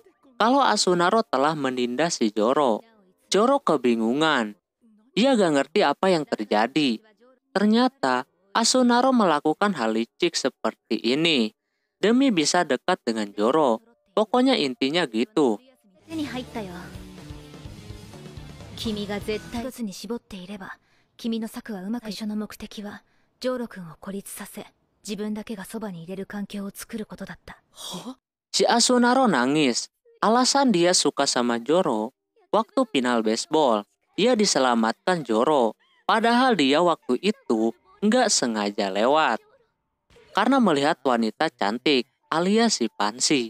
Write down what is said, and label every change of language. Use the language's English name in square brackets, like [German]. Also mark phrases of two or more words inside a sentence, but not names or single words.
[Indonesian] Kalau Asunaro telah menindas si Joro. Joro kebingungan. Dia gak ngerti apa yang terjadi. Ternyata Asunaro melakukan hal licik seperti ini demi bisa dekat dengan Joro. Pokoknya intinya gitu. [Japanese] 手に入ったよ。君が絶対一つに絞っていれば、君の策はうまく。最初の目的はジョーロ君を孤立させ、自分だけがそばにいれる環境を作ることだった。 [Indonesian] Si Asunaro nangis. Alasan dia suka sama Joro, waktu final baseball, dia diselamatkan Joro. Padahal dia waktu itu nggak sengaja lewat. Karena melihat wanita cantik, alias si Pansy.